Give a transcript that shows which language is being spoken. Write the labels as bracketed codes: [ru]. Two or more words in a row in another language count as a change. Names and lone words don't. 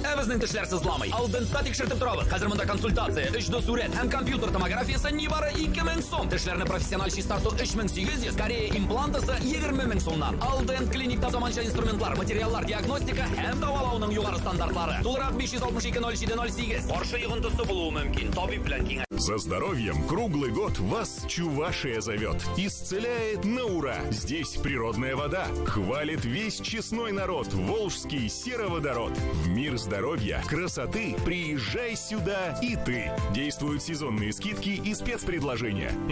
[tt] Эвезнең тешләр сызламый. Алдында тикшертеп торабыз. Хәзер монда консультация, 3D сурәт һәм компьютер томографиясе нибары 2000 сум. Тешләрне профессиональ чистарту 3800, Корея имплантысы 20000 сумнан. Алден клиникта заманча инструментлар, материаллар, диагностика һәм давалауның югары стандартлары. Тулырак 562-07-08. Каршы йогынтысы булуы мөмкин. Табиб белән киңәш. [ru] За здоровьем круглый год вас Чувашия зовет. Исцеляет на ура. Здесь природная вода. Хвалит весь честной народ. Волжский сероводород. В мир здоровья, красоты приезжай сюда и ты. Действуют сезонные скидки и спецпредложения.